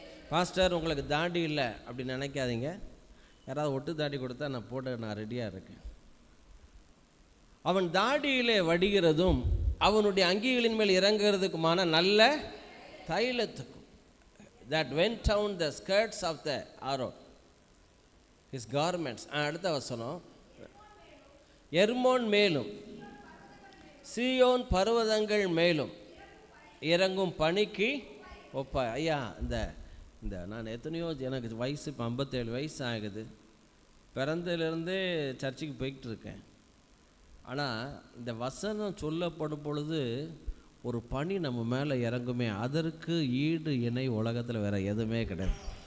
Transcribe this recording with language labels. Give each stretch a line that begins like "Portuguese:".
Tamil: Pastor, உங்களுக்கு தாடி இல்லை அப்படி நினைக்காதீங்க. யாராவது ஒட்டு தாடி கொடுத்தா நான் போட நான் ரெடியாக இருக்கேன். அவன் தாடியிலே வடிகிறதும் அவனுடைய அங்கிகளின் மேல் இறங்குறதுக்குமான நல்ல தைலத்துக்கும்.
English: that went down the skirts of the Aaron, his garments.
Tamil: அடுத்த வசனம், எர்மோன் மேலும் சீயோன் பர்வதங்கள் மேலும் இறங்கும் பனிக்கு ஒப்பா. ஐயா, இந்த நான் எத்தனையோ, எனக்கு வயசு இப்போ 57 வயசு ஆகுது. பிறந்ததுலேருந்தே சர்ச்சுக்கு போய்கிட்டு இருக்கேன். ஆனால் இந்த வசனம் சொல்லப்படும் பொழுது ஒரு பனி நம்ம மேலே இறங்குமே, அதற்கு ஈடு இணை உலகத்தில் வேறு எதுவுமே கிடையாது.